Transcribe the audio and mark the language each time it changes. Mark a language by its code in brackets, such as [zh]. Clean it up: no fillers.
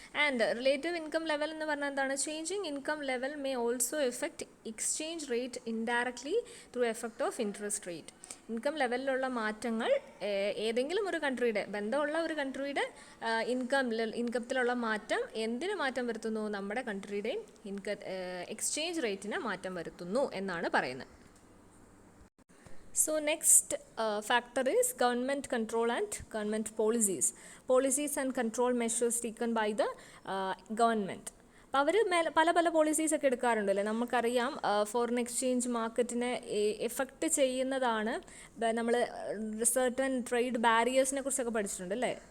[en] and relative income level [ml] എന്ന് പറഞ്ഞാൽ എന്താണ്? [en] Changing income level may also effect exchange rate indirectly through effect of interest rate. [ml] Income ലെവലിലുള്ള മാറ്റങ്ങൾ ഏതെങ്കിലും ഒരു കൺട്രിയുടെ, ബന്ധമുള്ള ഒരു കൺട്രിയുടെ ഇൻകത്തിലുള്ള മാറ്റം എന്തിന് മാറ്റം വരുത്തുന്നു? നമ്മുടെ കൺട്രിയുടെയും എക്സ്ചേഞ്ച് റേറ്റിന് മാറ്റം വരുത്തുന്നു എന്നാണ് പറയുന്നത്. [en] So next factor is government control and government policies and control measures taken by the government. [ml] അപ്പോൾ അവർ പല പോളിസീസ് ഒക്കെ എടുക്കാറുണ്ടല്ലേ. നമുക്കറിയാം ഫോറിൻ എക്സ്ചേഞ്ച് മാർക്കറ്റിനെ എഫക്റ്റ് ചെയ്യുന്നതാണ്. നമ്മൾ സർട്ടൻ ട്രേഡ് ബാരിയേഴ്സിനെ കുറിച്ചൊക്കെ പഠിച്ചിട്ടുണ്ട് അല്ലേ.